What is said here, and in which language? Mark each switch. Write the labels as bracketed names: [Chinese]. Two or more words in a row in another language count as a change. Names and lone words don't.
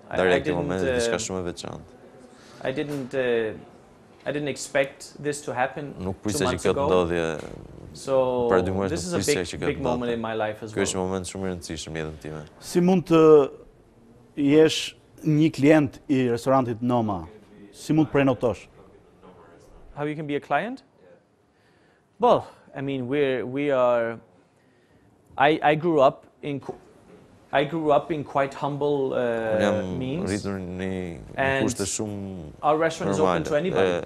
[English] I didn't expect this to happen 2 months ago. So this is a big moment in my life as well. [Albanian] Si mund të jesh një klient i restorantit Noma? Si mund të prenotosh? [English] How you can be a client? Well, I mean, we are. I grew up in quite humble means, and our restaurant is open to anybody.